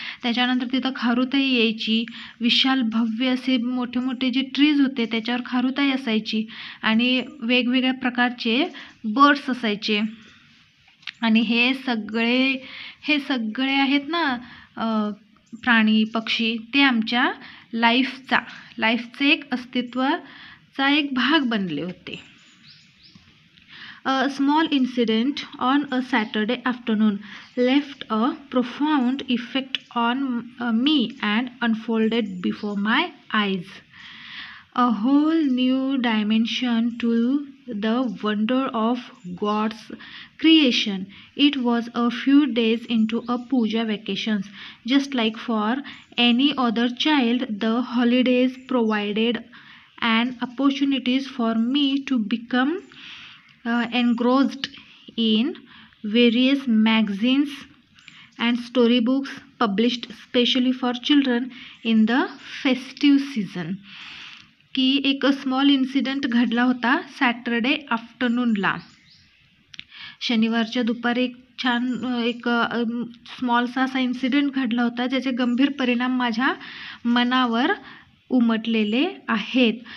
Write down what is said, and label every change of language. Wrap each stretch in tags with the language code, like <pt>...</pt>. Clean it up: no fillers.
<mr>त्याच्यानंतर तिथं खारुताई यायची, विशाल भव्य असे मोठे जे ट्रीज होते त्याच्यावर खारुताई असायची आणि वेगवेगळ्या प्रकारचे बर्ड्स असायचे. आणि हे सगळे आहेत ना प्राणी पक्षी, ते आमच्या लाईफचे एक अस्तित्वाचा एक भाग बनले होते.</mr> <en>A small incident on a Saturday afternoon left a profound effect on me and unfolded before my eyes a whole new dimension to the wonder of God's creation. It was a few days into a puja vacations. Just like for any other child, the holidays provided an opportunities for me to become engrossed in various magazines and storybooks published specially for children in the festive season.</en> <mr>की एक</mr> <en>small incident</en> <mr>घडला होता</mr> <en>Saturday आफ्टरनूनला.</en> <mr>शनिवारच्या दुपारी एक स्मॉलसा असा incident घडला होता ज्याचे गंभीर परिणाम माझ्या मनावर उमटलेले आहेत.</mr>